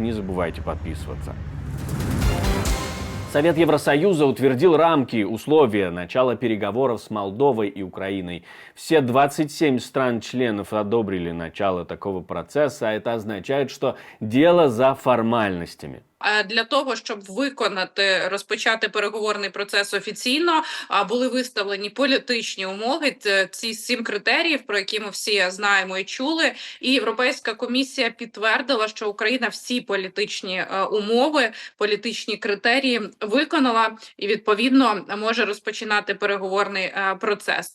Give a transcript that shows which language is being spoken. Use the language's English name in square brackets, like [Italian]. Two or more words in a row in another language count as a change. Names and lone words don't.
[Russian] Не забывайте подписываться. Совет Евросоюза утвердил рамки, условия начала переговоров с Молдовой и Украиной. Все 27 стран-членов одобрили начало такого процесса, а это означает, что дело за формальностями. [Ukrainian] Для того, щоб розпочати переговорний процес офіційно, були виставлені політичні умови, ці 7 критеріїв, про які ми всі знаємо і чули. І Європейська комісія підтвердила, що Україна всі політичні умови, політичні критерії виконала і, відповідно, може розпочинати переговорний процес.